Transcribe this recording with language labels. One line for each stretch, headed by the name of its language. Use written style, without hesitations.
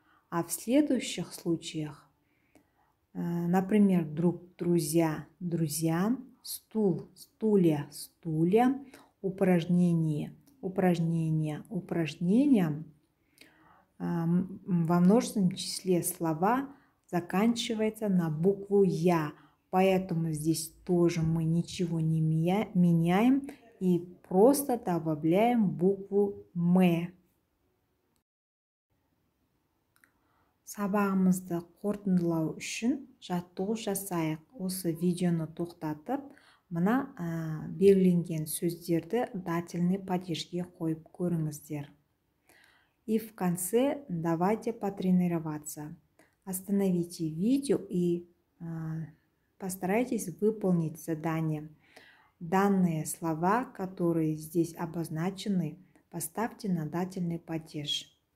Russian: А в следующих случаях, например, друг, друзья, друзьям, стул, стулья, стульям, упражнение, упражнения, упражнениям, во множественном числе слова заканчивается на букву Я. Поэтому здесь тоже мы ничего не меняем и просто добавляем букву М.
Kazakh: Сабағымызды қорытындылау үшін жаттығу жасайық. Осы видеоны тоқтатып, мына белгіленген сөздерді дательный падежге қойып көріңіздер.
Russian: И в конце давайте потренироваться. Остановите видео и постарайтесь выполнить задание. Данные слова, которые здесь обозначены, поставьте на дательный падеж.